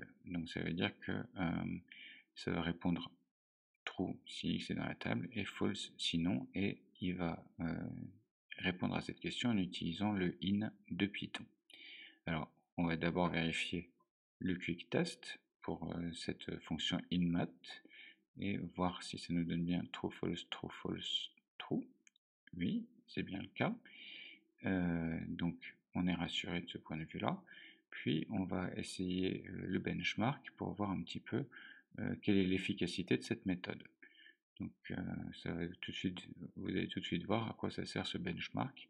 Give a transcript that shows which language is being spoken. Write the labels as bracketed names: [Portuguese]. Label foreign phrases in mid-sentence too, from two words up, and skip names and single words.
[French] Donc ça veut dire que ça va répondre true si x est dans la table et false sinon, et il va répondre à cette question en utilisant le in de Python. Alors on va d'abord vérifier le [English] quick test [French] pour cette fonction inmat et voir si ça nous donne bien [English] true, false, true, false, true. [French] Oui, c'est bien le cas. Donc on est rassuré de ce point de vue là. Puis on va essayer le benchmark pour voir un petit peu quelle est l'efficacité de cette méthode. Donc ça va tout de suite, vous allez tout de suite voir à quoi ça sert ce benchmark.